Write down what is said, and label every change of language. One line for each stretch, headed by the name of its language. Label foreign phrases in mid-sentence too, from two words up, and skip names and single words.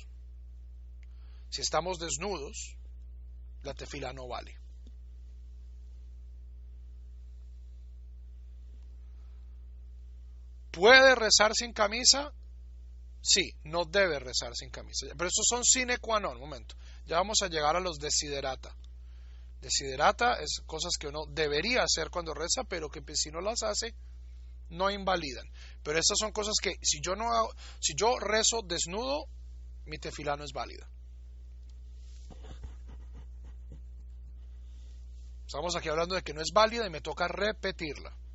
Spanish: Si estamos desnudos, la tefilá no vale. ¿Puede rezar sin camisa? Sí, no debe rezar sin camisa. Pero esos son sine qua non. Un momento. Ya vamos a llegar a los desiderata. Desiderata es cosas que uno debería hacer cuando reza, pero que si no las hace, no invalidan. Pero estas son cosas que si yo rezo desnudo, mi tefilá no es válida. Estamos aquí hablando de que no es válida y me toca repetirla.